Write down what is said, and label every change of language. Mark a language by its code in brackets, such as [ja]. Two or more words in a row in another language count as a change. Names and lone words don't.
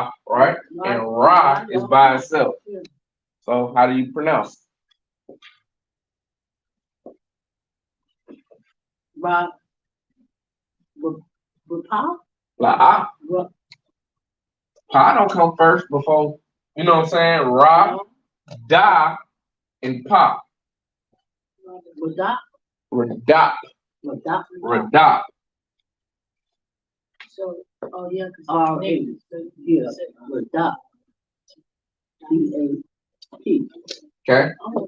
[en] And ra is by itself. So how do you pronounce it? Ra, pa, Like ah, ra, pa don't come first before, you know what I'm saying? Ra, da, and pa. radap, Radap. radap, Radap. So, oh yeah, because R-A, yeah, radap, D-A-P. Okay? Oh,